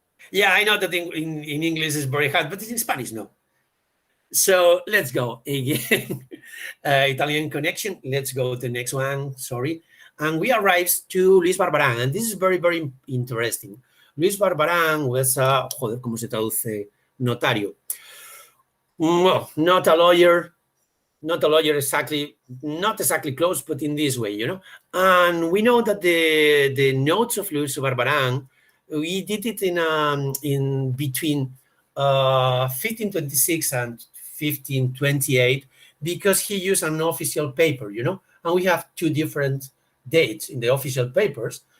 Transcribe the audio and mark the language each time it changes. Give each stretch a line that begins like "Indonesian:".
English: Yeah, I know that in English is very hard, but in Spanish, no. So let's go again. Italian connection. Let's go to the next one. Sorry. And we arrive to Luis Barbarán. And this is very, very interesting. Luis Barbarán was a,
Spanish: joder, ¿cómo se traduce? Notario.
English: Well, not a lawyer exactly, not exactly close, but in this way, you know. And we know that the notes of Luis Barbarán, we did it in between 1526 and 1528 because he used an official paper, you know, and we have two different dates in the official papers.